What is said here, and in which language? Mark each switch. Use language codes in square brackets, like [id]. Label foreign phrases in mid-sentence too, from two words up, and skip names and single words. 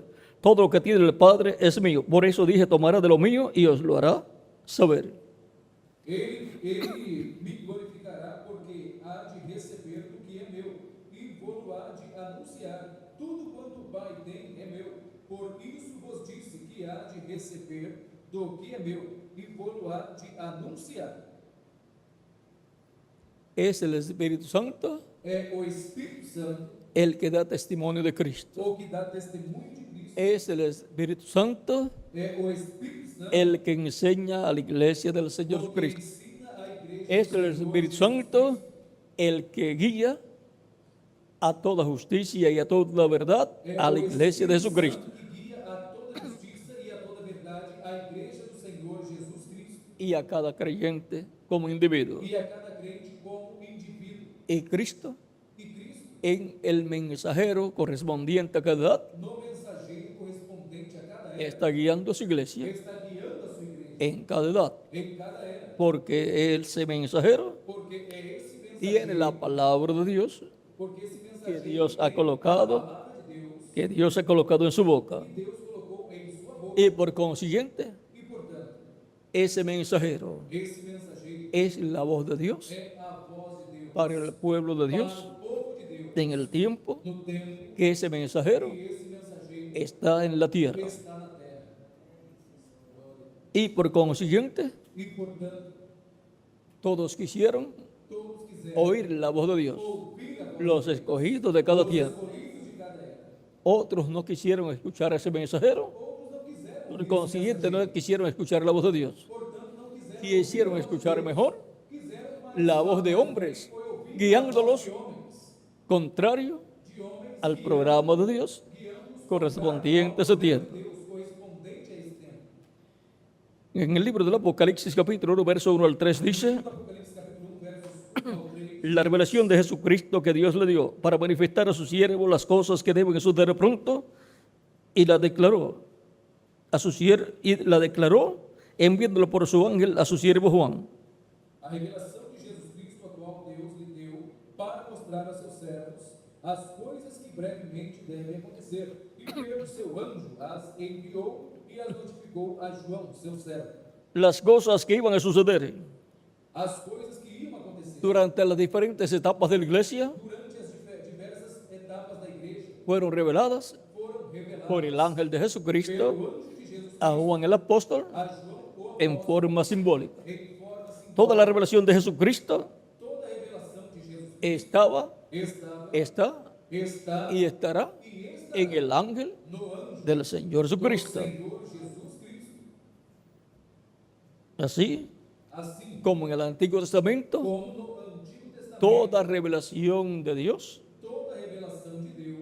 [es] Todo lo que tiene el Padre es mío. Por eso dije, tomará de lo mío y os lo hará saber. [pt] Ele me glorificará, porque há de receber do que é meu, e vou há de anunciar. Tudo quanto o Pai tem é meu. Por isso vos disse que há de receber do que é meu, e vou há de anunciar. [es] Es el Espíritu Santo [pt] É o Espírito Santo [es] el que da testimonio de Cristo. [pt] o que dá testemunho de Cristo. [es] Es el Espíritu Santo [pt] É o Espírito Santo [es] el que enseña a la iglesia del Señor [pt] o que Jesucristo. ensina a igreja. [es] Es [pt] do [es] el [pt] Senhor [es] Espíritu [pt] Jesus [es] Santo el que guía a toda justicia y a toda la verdad a la iglesia de Jesucristo. [pt] Santo que guia a toda justiça e a toda verdade a igreja do Senhor Jesus Cristo, [es] Y a cada creyente como individuo. [pt] e a cada crente como indivíduo. [es] Y Cristo [pt] E Cristo, [es] en el mensajero correspondiente a cada edad [pt] no mensageiro correspondente a cada era, [es] está guiando a su iglesia [pt] está guiando a sua igreja [es] en cada edad, [pt] em cada era, [es] porque ese mensajero [pt] porque é esse [es] tiene [pt] mensageiro, [es] la palabra de Dios [pt] porque esse [es] que mensageiro Dios ha [pt] tem a [es] colocado, [pt] palavra de Deus, [es] que Dios ha colocado en su boca. [pt] Deus colocou em sua boca. [es] Y por consiguiente, [pt] E, portanto, [es] ese mensajero [pt] esse mensageiro [es] es la voz de Dios [pt] é a voz de Deus [es] para el pueblo de [pt] para [es] Dios [pt] o povo de Deus [es] en el tiempo [pt] no tempo [es] que ese mensajero [pt] que esse mensageiro [es] está en la tierra. [pt] está na terra. [es] Y por consiguiente, [pt] E, portanto, [es] todos quisieron [pt] todos quiserem [es] oír la voz de Dios, [pt] ouvir a voz [es] los escogidos de cada [pt] dos [es] tiempo. [pt] escolhidos de cada era. [es] Otros no quisieron escuchar a ese mensajero, [pt] Outros não quiseram [es] por [pt] ouvir [es] consiguiente no quisieron escuchar la voz de Dios. [pt] portanto, não quiseram [es] Quisieron escuchar mejor [pt] quiseram tomar [es] la voz de hombres, guiándolos [pt] de homens, [es] contrario [pt] de homens [es] al programa de Dios [pt] guiando-os [es] correspondiente a ese tiempo. [pt] Deus correspondente a esse tempo. [es] En el libro del Apocalipsis capítulo 1, verso 1 al 3 dice, [pt] Apocalipse capítulo 1, versos 1 ao 3. [es] la revelación de Jesucristo que Dios le dio para manifestar a su siervo las cosas que deben suceder pronto, y la declaró a su siervo, y la declaró enviándolo por su ángel a su siervo Juan. [pt] A revelação de Jesus Cristo, a qual Deus lhe deu para mostrar a seus servos as coisas que brevemente devem acontecer. E por meio do seu anjo as enviou e as notificou a João, seu servo. [es] Las cosas que iban a suceder [pt] As coisas que iam acontecer [es] durante las diferentes etapas de la iglesia [pt] durante as diversas etapas da igreja [es] fueron reveladas [pt] foram reveladas [es] por el ángel de Jesucristo [pt] pelo anjo de Jesus [es] a Juan el apóstol [pt] a João, o [es] en forma simbólica. [pt] em forma simbólica. [es] Toda la revelación de Jesucristo [pt] Toda a revelação de Jesus [es] estaba, [pt] estava, [es] está [pt] está [es] y estará [pt] e está [es] en el ángel [pt] no anjo [es] del Señor Jesucristo. [pt] do Senhor Jesus Cristo. [es] Así [pt] Assim [es] como en el Antiguo Testamento, [pt] como no Antigo Testamento, [es] toda revelación de Dios [pt] toda a revelação de Deus